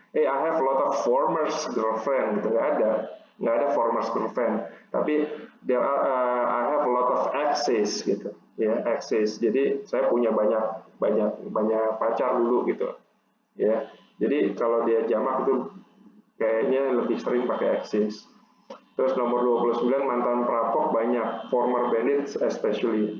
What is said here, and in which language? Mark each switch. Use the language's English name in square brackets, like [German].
[English] I have a lot of formers girlfriend gitu, [Indonesian] nggak ada [English] formers girlfriend, tapi I have a lot of exes gitu, ya, exes. [Indonesian] Jadi saya punya banyak pacar dulu gitu, ya. Jadi kalau dia jamak itu kayaknya lebih sering pakai exes. Terus nomor 29, mantan perampok banyak, [English] former bandits especially.